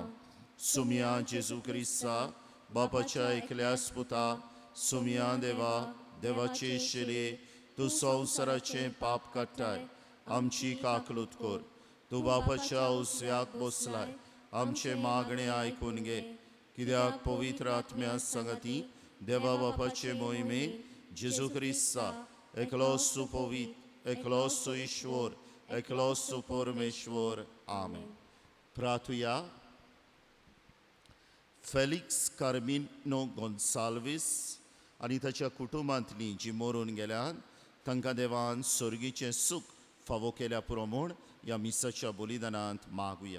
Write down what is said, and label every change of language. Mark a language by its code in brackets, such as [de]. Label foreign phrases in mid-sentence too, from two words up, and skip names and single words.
[kok] सुम्या जेजू क्रिस्ता, बापाच्या एकल्याच पुता, सुम्या देवा, देवाचे शेले, तूं संवसाराचें पाप काडटाय. आमची काकलूत कर. तूं बापाच्या उजव्याक बसलाय. आमचे मागणे आयकून घे. कित्याक पवित्र आत्म्या सांगती देवा बापाचे मोहिमेन Jesu Christa, eklos tu povit, eklos tu ईश्वर, eklos tu परमेश्वर. आमेन. प्रार्थूया. फेलिक्स कार्मिनो गोन्साल्वीस आनी ताच्या कुटुंबांतलीं जीं मरून गेल्यात तांकां देवान सर्गीचें सूख फावो केल्या पुरो म्हूण ह्या मिसाच्या बलिदानांत मागुया.